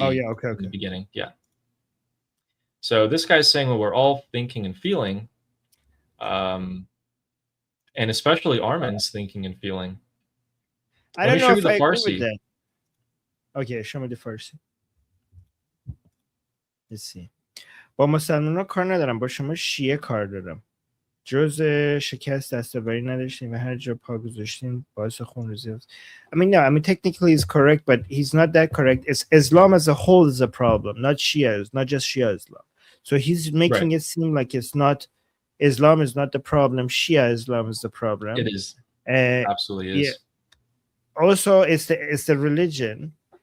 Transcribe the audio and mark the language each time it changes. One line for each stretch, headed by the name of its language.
English: okay. in the beginning, yeah. So this guy's saying what we're all thinking and feeling, and especially Armin's thinking and feeling. I don't know if I agree with that. Okay, show me the Farsi. Let's see.
Persian: با مسلمان ها کار ندارم، با شما شیعه کار دارم. جز شکست دستاوری نداشتیم و هر جا پا گذاشتیم باعث خونریزی است.
English: I mean technically he's correct, but he's not that correct. It's Islam as a whole is a problem, not Shia, not just Shia Islam. So he's making it seem like it's not, Islam is not the problem, Shia Islam is the problem. It is. Absolutely is. Yeah. Also, it's the religion.